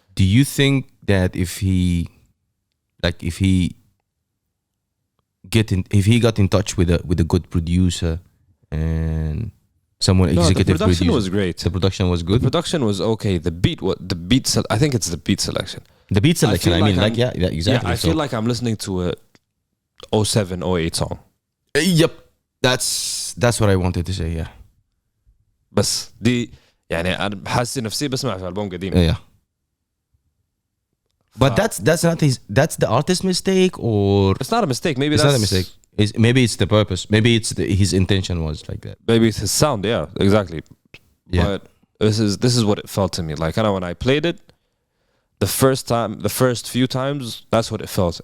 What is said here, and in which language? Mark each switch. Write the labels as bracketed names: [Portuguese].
[English] Do you think that if he got in touch with a good producer and someone No, the executive production producer, was great. the production was good. The production was okay. The beat, I think it's the beat selection. The beat selection, feel like yeah, exactly. Yeah, I feel like I'm listening to a 07, 08 song. Yep, that's what I wanted to say. Yeah, [Arabic] بس دي يعني أنا بحس نفسي بسمع في ألبوم قديم. [English] yeah. But that's not that's the artist mistake, or It's not a mistake. Maybe it's that's not a mistake. Maybe it's the purpose. Maybe it's his intention was like that. Maybe it's his sound. Yeah, exactly. Yeah. But this is what it felt to me. Like, I know when I played it, the first few times, that's what it felt.